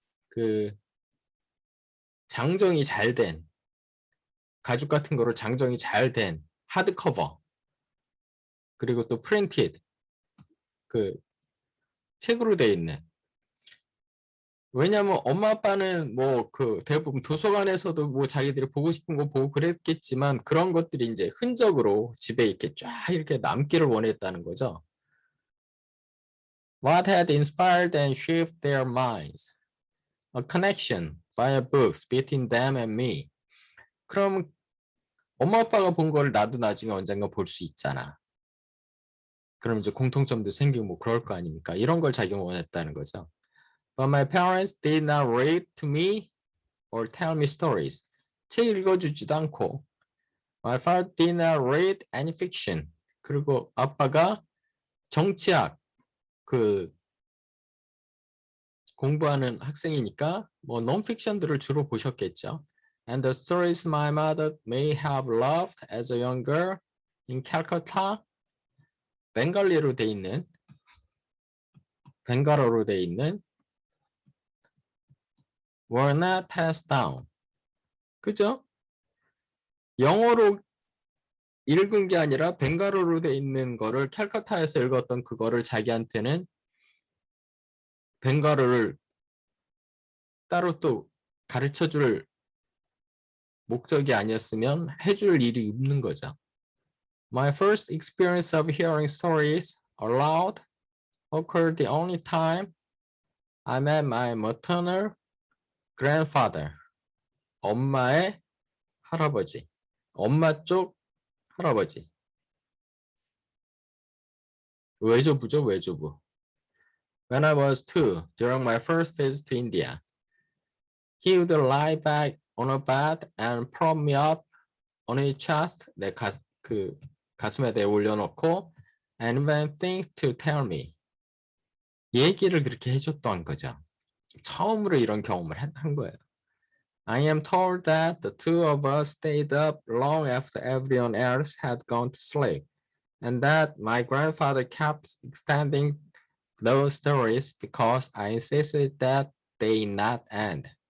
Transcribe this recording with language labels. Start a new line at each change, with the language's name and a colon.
Korean: 그 장정이 잘 된 가죽 같은 거로 장정이 잘 된 하드커버 그리고 또 printed 그 책으로 돼 있는 왜냐면 엄마 아빠는 뭐 그 대부분 도서관에서도 뭐 자기들이 보고 싶은 거 보고 그랬겠지만 그런 것들이 이제 흔적으로 집에 이렇게 쫙 이렇게 남기를 원했다는 거죠.
English: What had inspired and shaped their minds? A connection via books between them and me.
Korean: 그럼 엄마 아빠가 본 걸 나도 나중에 언젠가 볼 수 있잖아. 그럼 이제 공통점도 생기고 뭐 그럴 거 아닙니까? 이런 걸 자기가 원했다는 거죠.
English: But my parents did not read to me or tell me stories.
Korean: 책 읽어주지도 않고
English: My father did not read any fiction.
Korean: 그리고 아빠가 정치학 그 공부하는 학생이니까 뭐 논픽션들을 주로 보셨겠죠.
English: And the stories my mother may have loved as a young girl in Calcutta,
Korean: 벵갈리로 돼 있는 벵갈어로 돼 있는
English: were not passed down.
Korean: 그죠? 영어로 읽은 게 아니라 벵갈어로 돼 있는 거를 캘커타에서 읽었던 그거를 자기한테는 벵갈어를 따로 또 가르쳐 줄 목적이 아니었으면 해줄 일이 없는 거죠.
English: My first experience of hearing stories aloud occurred the only time I met my maternal grandfather.
Korean: 엄마의 할아버지. 엄마 쪽 할아버지. 외조부죠, 외조부.
English: When I was 2, during my first visit to India, he would lie back on a bed and prop me up on his chest.
Korean: 내 가슴에 내 올려놓고
English: and invent things to tell me.
Korean: 얘기를 그렇게 해줬던 거죠. 처음으로 이런 경험을 한 거예요.
English: I am told that the two of us stayed up long after everyone else had gone to sleep, and that my grandfather kept extending those stories because I insisted that they not end.